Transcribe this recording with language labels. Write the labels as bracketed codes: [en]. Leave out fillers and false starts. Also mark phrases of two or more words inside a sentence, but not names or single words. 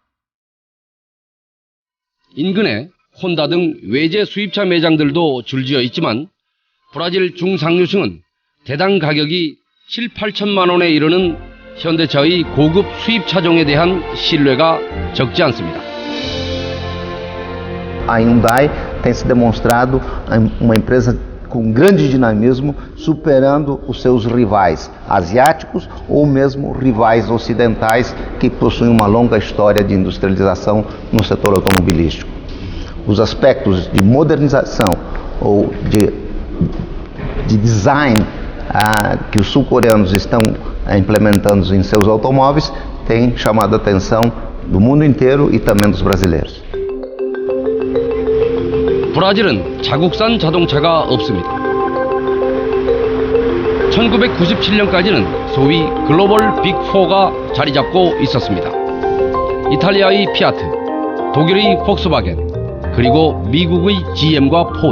[ko] 인근에 혼다 등 외제 수입차 매장들도 줄지어 있지만 브라질 중상류층은 대당 가격이 7, 8천만 원에 이르는 현대차의 고급 수입 차종에 대한 신뢰가 적지 않습니다. [pt] A Hyundai tem se demonstrado uma empresa com grande dinamismo, superando os seus rivais asiáticos ou mesmo rivais ocidentais que possuem uma longa história de industrialização no setor automobilístico. Os aspectos de modernização ou de design que os sul-coreanos estão implementando em seus automóveis têm chamado a atenção do mundo inteiro e também dos brasileiros. [ko] 브라질은 자국산 자동차가 없습니다. 1997년까지는 소위 글로벌 빅4가 자리 잡고 있었습니다. 이탈리아의 피아트, 독일의 폭스바겐, 그리고 미국의 GM과 포드.